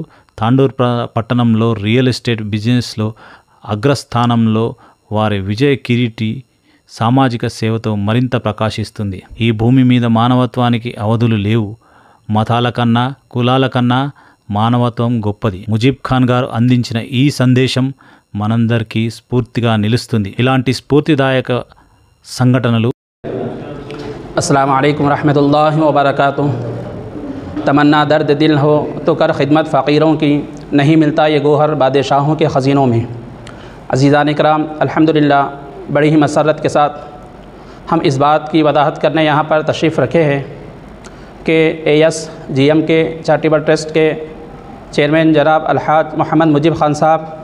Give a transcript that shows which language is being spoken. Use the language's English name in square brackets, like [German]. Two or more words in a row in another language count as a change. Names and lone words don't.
[Telugu] తాండూర్ పట్టణంలో [English] real estate businessలో [Telugu] అగ్రస్థానంలో వారి విజయ కిరీటి సామాజిక సేవతో మరింత ప్రకాశిస్తుంది. ఈ భూమి మీద మానవత్వానికి అవధులు లేవు. మతాల కన్నా కులాల కన్నా మానవత్వం గొప్పది. ముజీబ్ ఖాన్ గారు అందించిన ఈ సందేశం మనందరికీ స్ఫూర్తిగా నిలుస్తుంది. ఇలాంటి స్ఫూర్తిదాయక సంఘటనలు. [Arabic] السلام عليكم ورحمة الله وبركاته. [Urdu] تمنا درد دل ہو تو کر خدمت فقیروں کی، نہیں ملتا یہ گوہر بادشاہوں کے خزینوں میں. عزیزان اکرام، الحمدللہ بڑی ہی مسرت کے ساتھ ہم اس بات کی وضاحت کرنے یہاں پر تشریف رکھے ہیں کہ ASGM کے [English] charitable trust [Urdu] کے چیئرمین جناب الحاج محمد مجیب خان صاحب,